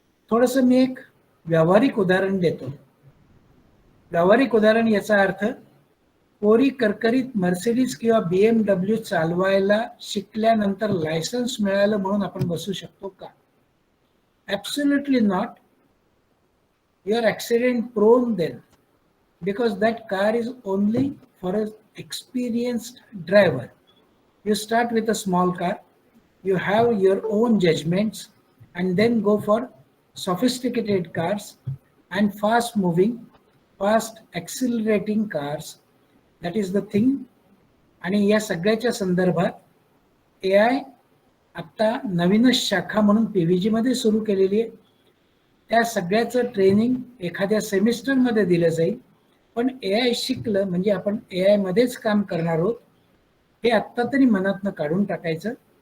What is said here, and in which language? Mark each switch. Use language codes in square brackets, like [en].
[mr] थोडंसं मी एक व्यावहारिक उदाहरण देतो. व्यावहारिक उदाहरण याचा अर्थ, कोरी करकरीत मर्सिडीज किंवा BMW चालवायला शिकल्यानंतर लायसन्स मिळालं म्हणून आपण बसू शकतो का? [en] Absolutely not. You are accident prone then, because that car is only for an experienced driver. You start with a small car, you have your own judgments, and then go for sophisticated cars and fast moving, fast accelerating cars. That is the thing. [mr] आणि या सगळ्याच्या संदर्भात AI आता नवीनच शाखा म्हणून PVG मध्ये सुरू केलेली आहे. त्या सगळ्याचं ट्रेनिंग एखाद्या सेमिस्टरमध्ये दिलं जाईल. पण AI शिकलं म्हणजे आपण AI मध्येच काम करणार आहोत हे आत्ता तरी मनातनं काढून टाकायचं.